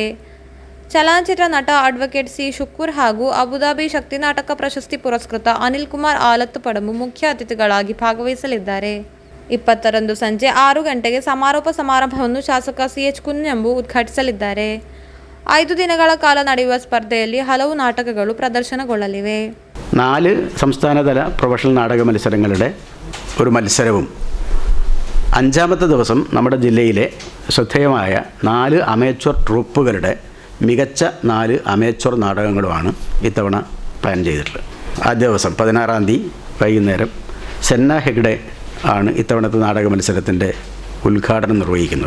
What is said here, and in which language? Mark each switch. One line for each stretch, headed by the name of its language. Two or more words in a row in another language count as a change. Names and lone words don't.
Kannada: ಚಲನಚಿತ್ರ ನಟ ಅಡ್ವೊಕೇಟ್ ಸಿ ಶುಕ್ಕೂರ್ ಹಾಗೂ ಅಬುದಾಬಿ ಶಕ್ತಿ ನಾಟಕ ಪ್ರಶಸ್ತಿ ಪುರಸ್ಕೃತ ಅನಿಲ್ ಕುಮಾರ್ ಆಲತ್ತು ಪಡಂಬು ಮುಖ್ಯ ಅತಿಥಿಗಳಾಗಿ ಭಾಗವಹಿಸಲಿದ್ದಾರೆ. 20ರಂದು ಸಂಜೆ 6 ಗಂಟೆಗೆ ಸಮಾರೋಪ ಸಮಾರಂಭವನ್ನು ಶಾಸಕ CH ಕುഞ്ഞಂಬು ಉದ್ಘಾಟಿಸಲಿದ್ದಾರೆ. 5 ದಿನಗಳ ಕಾಲ ನಡೆಯುವ ಸ್ಪರ್ಧೆಯಲ್ಲಿ ಹಲವು ನಾಟಕಗಳು ಪ್ರದರ್ಶನಗೊಳ್ಳಲಿವೆ.
Malayalam: 4 സംസ്ഥാനതല പ്രൊഫഷണൽ നാടക മത്സരങ്ങളുടെ ഒരു മത്സരവും 5ാമത്തെ ദിവസം നമ്മുടെ ജില്ലയിലെ ശ്രദ്ധേയമായ 4
English: amateur troupes
Malayalam: മികച്ച 4 അമേച്വർ നാടകങ്ങളുമാണ് ഇത്തവണ പ്ലാൻ ചെയ്തിട്ടുള്ളത്. ആദ്യ ദിവസം 16-ാം തീയതി വൈകുന്നേരം സെന്ന ഹെഗ്ഡെ ആണ് ഇത്തവണത്തെ നാടക മത്സരത്തിൻ്റെ ഉദ്ഘാടനം നിർവഹിക്കുന്നത്.